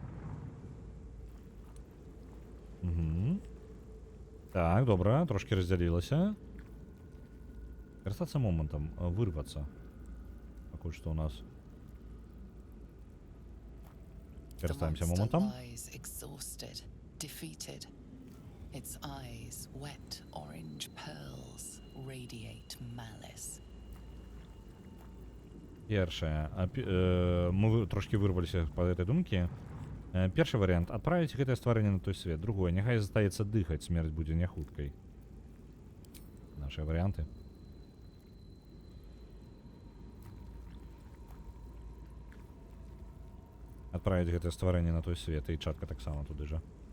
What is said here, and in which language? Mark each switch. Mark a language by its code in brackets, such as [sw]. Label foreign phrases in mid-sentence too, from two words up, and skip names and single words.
[be] Так, добра, трошки раздзялілася. Карыстацца момантам, вырвацца. Пакуль што ў нас. Карыстаемся момантам. [en] Exhausted, defeated. Its eyes, wet orange pearls, radiate malice. [be] Першае. Мы трошки вырваліся па гэтай думкі. Першы варыянт. Адправіць гэтае стварэнне на той свет. Другое. Няхай застаецца дыхаць, смерць будзе не хуткай. Нашыя варыянты. Адправіць гэтае стварэнне на той свет, і чатка таксама туды жа.